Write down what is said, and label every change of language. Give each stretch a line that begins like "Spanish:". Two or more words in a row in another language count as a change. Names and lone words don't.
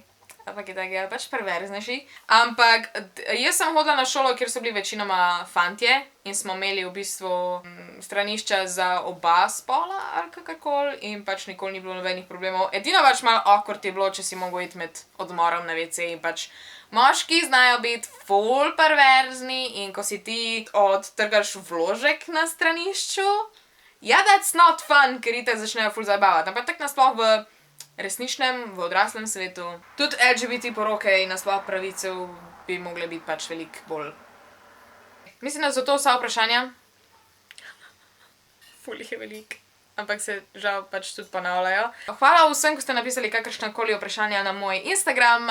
Slovenian: Ampak je tako, pač perverznejši. Ampak jaz sem hodila na šolo, kjer so bili večinoma fantje in smo imeli v bistvu stranišča za oba spola ali kakorkoli in pač nikoli ni bilo nobenih problemov. Edino pač malo awkward je bilo, če si mogel iti med odmorom na WC in pač moški znajo biti ful perverzni in ko si ti odtrgaš vložek na stranišču, ja,
English: that's not fun,
Slovenian: ker itak začnejo ful zabavati. Ampak tak nasploh v resničnem, v odraslem svetu. Tudi LGBT poroke in nasploh pravice bi mogle biti pač veliko bolj. Mislim, da so to vsa vprašanja. Ful jih je veliko. Ampak se žal pač tudi ponavljajo. Hvala vsem, ko ste napisali kakršnakoli vprašanja na moj Instagram.